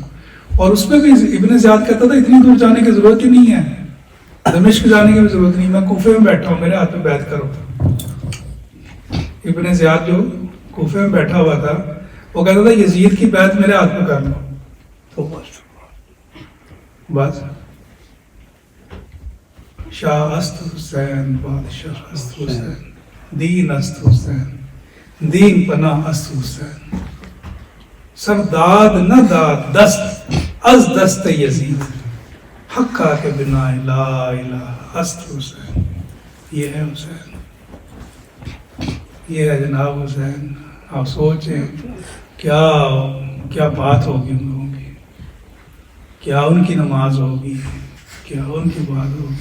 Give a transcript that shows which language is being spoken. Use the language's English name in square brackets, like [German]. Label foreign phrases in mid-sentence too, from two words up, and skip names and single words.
[Urdu] اور اس میں بھی ابن زیاد کہتا تھا اتنی دور جانے کی ضرورت ہی نہیں ہے، دمشق جانے کی بھی ضرورت نہیں، میں کوفے میں بیٹھا ہوں، میرے ہاتھ میں بیعت کرو. ابن زیاد جو کوفے میں بیٹھا ہوا تھا وہ کہتا تھا یزید کی بیعت میرے ہاتھ میں کر لو، تو بس [Persian] شاہ است حسین، بادشاہ است حسین، دین است حسین، دین پناہ است حسین، سرداد نہ داد دست از دست یزید، حقا کے بنا لا الہ است حسین. [Urdu] یہ ہے حسین، یہ ہے جناب حسین. آپ سوچیں کیا بات ہوگی ان لوگوں کی، کیا ان کی نماز ہوگی، کیا ان کی بات ہوگی.